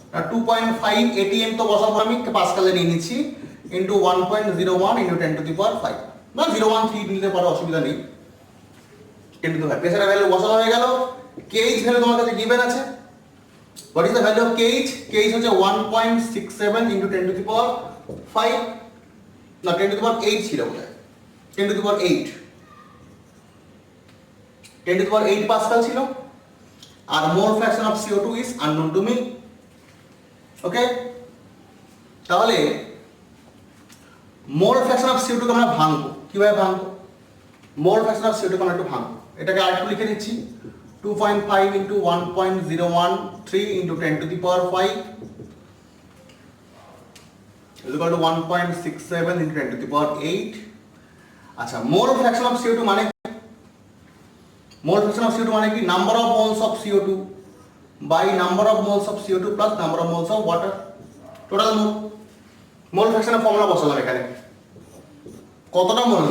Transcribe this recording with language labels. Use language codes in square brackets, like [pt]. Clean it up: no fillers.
[bn] 2.5 atm তো বসাবো, আমি পাস্কালে নিয়ে নিচ্ছি, [en] into 1.01 into 10 to the power 5 [bn] বা 0.13 নিতে পারো, অসুবিধা নেই। 10 to the power প্রেসারের ভ্যালু বসানো হয়ে গেল। KH ভ্যালু তোমার কাছে গিভেন আছে। [en] What is the value of KH? [bn] KH হচ্ছে 1.67 into 10 to the power 5, না 10 to the power 8 ছিল বোধহয়, 10 to the power 8, 10 to the power 8 Pascal ছিল। আর [en] Mole fraction of CO2 is unknown to me। [bn] ওকে, তাহলে [en] mole fraction of CO2 [bn] কে আমরা ভাঙবো। কিভাবে ভাঙবো? [en] mole fraction of CO2 [bn] কে আমরা একটু ভাঙবো। এটাকে আরেকটু লিখে দিচ্ছি, [en] 2.5 into 1.013 into 10 to the power 5 is equal to 1.67 into 10 to the power 8। [bn] আচ্ছা, [en] mole fraction of CO2 [bn] মানে কি? [en] Mole fraction of CO2 মানে কি? Number of moles of CO2 by number of moles of CO2 plus number of moles of water, total mole. [bn] Mole ফ্র্যাকশনের formula বসালাম এখানে। কতটা মোল?